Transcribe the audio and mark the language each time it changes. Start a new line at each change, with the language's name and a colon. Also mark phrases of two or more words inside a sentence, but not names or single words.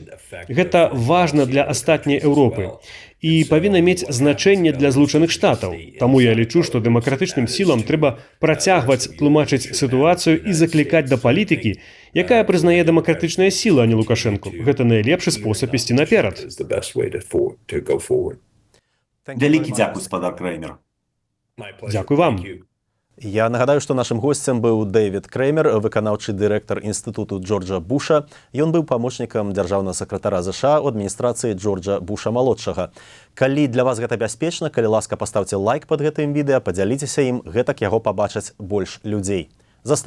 Belarusian: Гэта важна для астатняй Еўропы і павінна мець значэнне для Злучаных Штатаў. Таму я лічу, што дэмакратычным сілам трэба працягваць тлумачыць сітуацыю і заклікаць да палітыкі, якая прызнае дэмакратычныя сілы, а не Лукашэнку. Гэта найлепшы спосаб ісці наперад.
English: Is the best way to go forward.
Belarusian: Вялікі дзякуй, спадар Крэймер.
English: My pleasure.
Belarusian: Дзякуй вам.
English: Thank you.
Belarusian: Я нагадаю, што нашым госцем быў Дэвід Крэймер, выканаўчы дырэктар інстытуту Джорджа Буша. Ён быў памочнікам дзяржаўнага сакратара ЗША ў адміністрацыі Джорджа Буша-малодшага. Калі для вас гэта бяспечна, калі ласка, паставце лайк пад гэтым відэа, падзяліцеся ім, гэтак яго пабачаць больш людзей.